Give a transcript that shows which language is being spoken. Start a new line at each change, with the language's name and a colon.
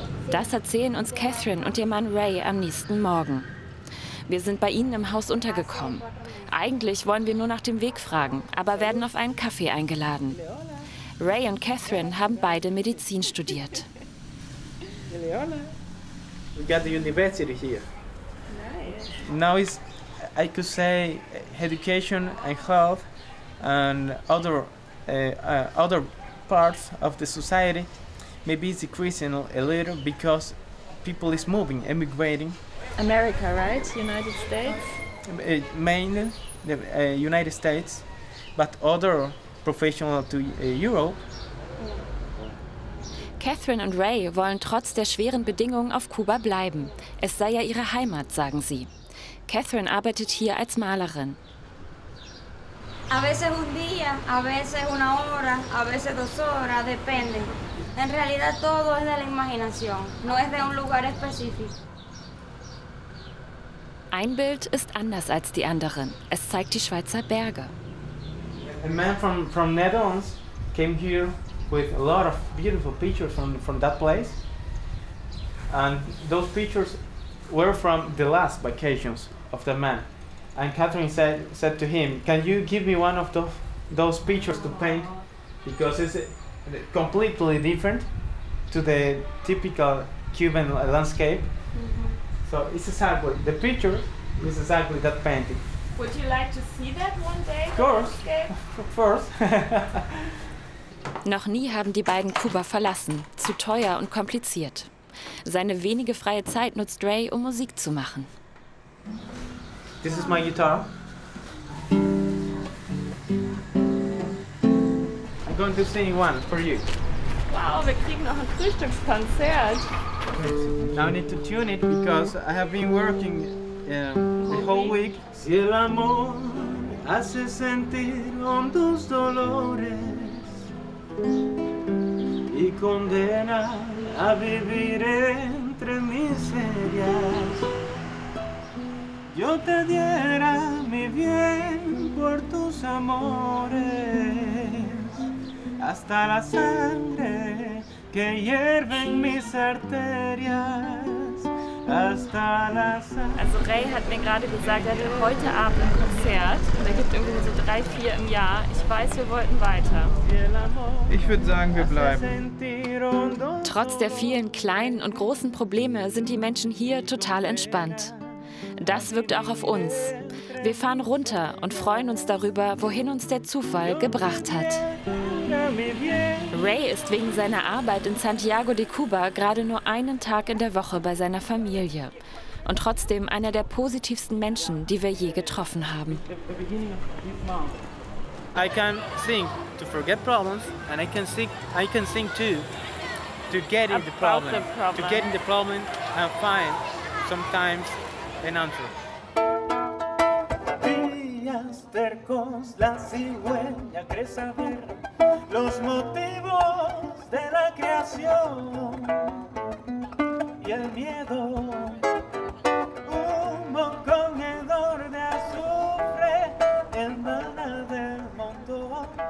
German: Das erzählen uns Catherine und ihr Mann Ray am nächsten Morgen. Wir sind bei ihnen im Haus untergekommen. Eigentlich wollen wir nur nach dem Weg fragen, aber werden auf einen Kaffee eingeladen. Ray und Catherine haben beide Medizin studiert.
English: We got the university here. Nice. Now is, I could say, education and health and other parts of the society maybe it's decreasing a little because people is moving, emigrating. America, right? United States? Mainly the United States, but other professional to Europe.
German: Catherine und Ray wollen trotz der schweren Bedingungen auf Kuba bleiben. Es sei ja ihre Heimat, sagen sie. Catherine arbeitet hier als Malerin.
Spanish: A veces un día, a veces una hora, a veces 2 horas, depende. En realidad todo es de la imaginación, no es de un lugar específico.
German: Ein Bild ist anders als die anderen. Es zeigt die Schweizer Berge.
English: A man from Netherlands came here with a lot of beautiful pictures from that place. And those pictures were from the last vacations of the man. And Catherine said to him, can you give me one of those pictures to paint? Because it's completely different to the typical Cuban landscape. So it's exactly, the picture is exactly that painting. Would you like to see that one day? Of course.
German: Noch nie haben die beiden Kuba verlassen. Zu teuer und kompliziert. Seine wenige freie Zeit nutzt Ray, um Musik zu machen.
English: This is my guitar. I'm going to sing one for you.
German: Wow, wir kriegen noch ein Frühstückskonzert.
English: Now I need to tune it because I have been working the whole week.
Spanish: Si el amor hace sentir hondos dolores y condena a vivir entre miserias, yo te diera mi bien por tus amores. hasta la sangre que hierve en mis arterias.
German: Also Ray hat mir gerade gesagt, er will heute Abend ein Konzert. Und er gibt irgendwie so 3, 4 im Jahr. Ich weiß, wir wollten weiter. Ich würde sagen, wir bleiben. Trotz der vielen kleinen und großen Probleme sind die Menschen hier total entspannt. Das wirkt auch auf uns. Wir fahren runter und freuen uns darüber, wohin uns der Zufall gebracht hat. Ray ist wegen seiner Arbeit in Santiago de Cuba gerade nur einen Tag in der Woche bei seiner Familie. Und trotzdem einer der positivsten Menschen, die wir je getroffen haben.
English: I can sing to forget problems, and I can sing too to get in the problem, to get in the problem and find sometimes an answer.
Spanish: Días tercos, la cigüeña cree saber los motivos de la creación y el miedo, humo conedor de azufre, hermana del mundo.